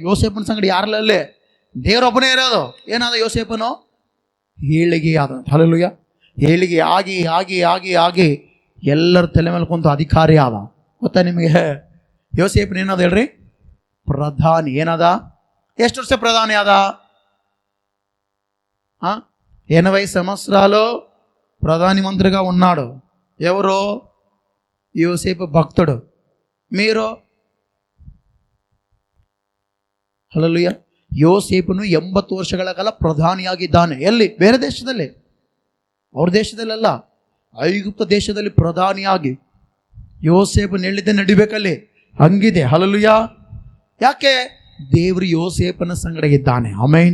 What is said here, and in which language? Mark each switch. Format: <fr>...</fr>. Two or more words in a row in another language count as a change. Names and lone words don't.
<kn>ಯೋಸೇಫನ ಸಂಗಡ ಯಾರಲ್ಲೇ? ದೇವರೊಬ್ಬನೇ ಇರೋದು. ಏನಾದ ಯೋಸೇಫನು? ಏಳಿಗೆ ಆದ. ಹಲ್ಲೆಲೂಯಾ. ಏಳಿಗೆ ಆಗಿ ಆಗಿ ಆಗಿ ಆಗಿ ಎಲ್ಲರ ತಲೆ ಮೇಲೆ ಕುಂತು ಅಧಿಕಾರಿ ಆದ. ಗೊತ್ತಾ ನಿಮಗೆ? ಯೋಸೇಫನ್ ಏನಾದ ಹೇಳ್ರಿ? ಪ್ರಧಾನಿ. ಏನದ? ಎಷ್ಟು ವರ್ಷ</kn> <te>ప్రధాని ఆదా? 80 సంవత్సరాలు ప్రధాని మంత్రిగా ఉన్నాడు. ఎవరు? యోసేపు భక్తుడు. మీరు?</te> <kn>ಹಲ್ಲೆಲೂಯಾ. ಯೋಸೇಫನು 80 ವರ್ಷಗಳ ಕಾಲ ಪ್ರಧಾನಿಯಾಗಿದ್ದಾನೆ. ಎಲ್ಲಿ? ಬೇರೆ ದೇಶದಲ್ಲಿ, ಅವ್ರ ದೇಶದಲ್ಲ, ಐಗುಪ್ತ ದೇಶದಲ್ಲಿ ಪ್ರಧಾನಿಯಾಗಿ ಯೋಸೇಫನು ಹೇಳಿದ್ದೆ ನಡಿಬೇಕಲ್ಲಿ. ಹಂಗಿದೆ. ಹಲ್ಲೆಲೂಯಾ. ಯಾಕೆ? ದೇವರು ಯೋಸೇಫನ ಸಂಗಡ ಇದ್ದಾನೆ. ಆಮೇನ್.</kn>